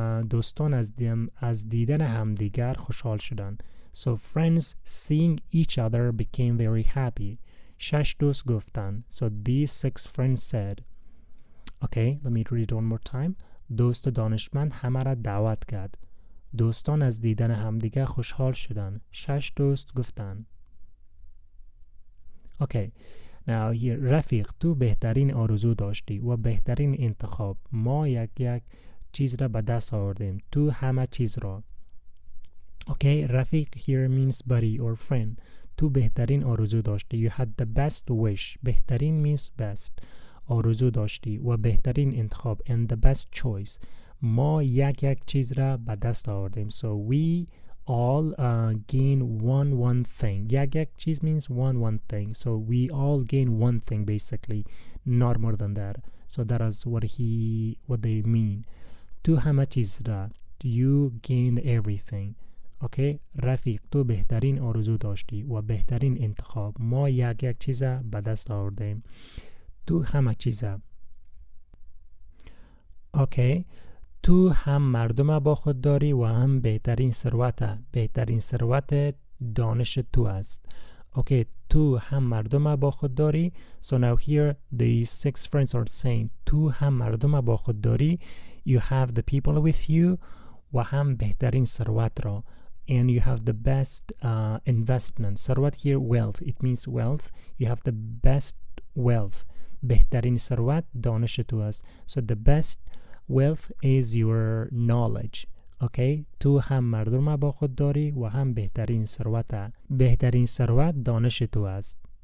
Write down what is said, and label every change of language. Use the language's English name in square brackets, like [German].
[Persian] دوستان از دیدن همدیگر خوشحال شدند. [English] So friends seeing each other became very happy. [Persian] 6 دوست گفتند. [English] So these 6 friends said. Okay, let me read it one more time. [Persian] دوست دانشمند همه را دعوت کرد. دوستان از دیدن همدیگر خوشحال شدند. 6 دوست گفتند. [English] Okay, now here [Persian] رفیق تو بهترین آرزو داشتی و بهترین انتخاب. ما یک چیز را به دست آوردیم. تو همه چیز را. [English] Okay, رفیق here means buddy or friend. [Persian] تو بهترین آرزو داشتی. [English] You had the best wish. بهترین means best. [Persian] آرزو داشتی و بهترین انتخاب. [English] And the best choice. [Persian] ما یک چیز را به دست آوردیم. [English] So we all gain one thing. یک چیز means one thing. So we all gain one thing basically. Not more than that. So that is what they mean. [Persian] تو همه چیز را. [English] You gained everything. [Persian] Okay, رفیق تو بهترین آرزو داشتی و بهترین انتخاب. ما یک چیز به دست آوردیم. تو همه چیزا. Okay, تو هم مردم با خود داری و هم بهترین ثروت دانش تو است. Okay, تو هم مردم با خود داری. [English] So now here the 6 friends are saying [Persian] تو هم مردم با خود داری. [English] You have the people with you [Persian] و هم بهترین ثروت را. [English] And you have the best investment. ثروت here wealth. It means wealth. You have the best wealth. [Persian] بهترین ثروت دانش تو است. [English] So the best wealth is your knowledge. [Persian] Okay, تو هم مردم با خود داری و هم بهترین ثروت دانش تو است.